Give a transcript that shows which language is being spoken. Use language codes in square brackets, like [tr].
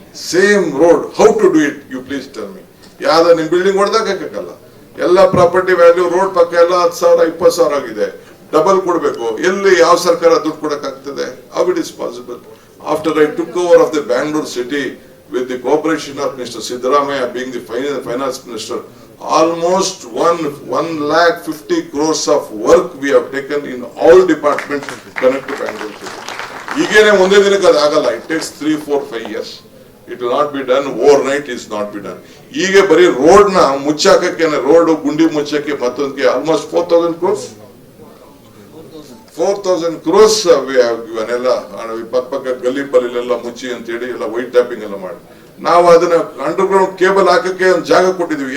[en] Same road, how to do it, you please tell me. [kn] ಯಾವ್ದ ನಿಮ್ building ಹೊಡೆದಾಕಲ್ಲ, ಎಲ್ಲ property value road ಪಕ್ಕ ಎಲ್ಲ 10,000 20,000 ಆಗಿದೆ. ಡಬಲ್ ಕೊಡ್ಬೇಕು. ಎಲ್ಲಿ ಯಾವ ಸರ್ಕಾರ ದುಡ್ಡು ಕೊಡಕ್ಕಾಗ್ತದೆ? [en] How it is possible? After I took over of the Bangalore city with the cooperation of Mr. Siddaramaiah being the finance minister, almost 1,50,000 crores of work we have taken in all departments connect to Bangalore city. [kn] ಈಗೇನೆ ಒಂದೇ ದಿನಕ್ಕೆ ಅದು ಆಗಲ್ಲ. [en] It takes 3, 4, 5 years. It will not be done overnight. Is not be done. [kn] ಈಗ ಬರೀ road ನ ಮುಚ್ಚಾಕಕ್ಕೆ, road ಗುಂಡಿ ಮುಚ್ಚಕ್ಕೆ ಮತ್ತೊಂದಕ್ಕೆ almost [en] 4,000 crores 4,000 crores we have given. [kn] ಎಲ್ಲ ಪಕ್ಕ ಗಲ್ಲಿ ಪಲ್ಲಿಲೆಲ್ಲ ಮುಚ್ಚಿ ಅಂತ ಹೇಳಿ ಎಲ್ಲ ವೈಟ್ ಟ್ಯಾಪಿಂಗ್ ಎಲ್ಲ ಮಾಡಿ ನಾವು ಅದನ್ನ ಅಂಡರ್ ಗ್ರೌಂಡ್ ಕೇಬಲ್ ಹಾಕಕ್ಕೆ ಒಂದು ಜಾಗ ಕೊಟ್ಟಿದ್ವಿ.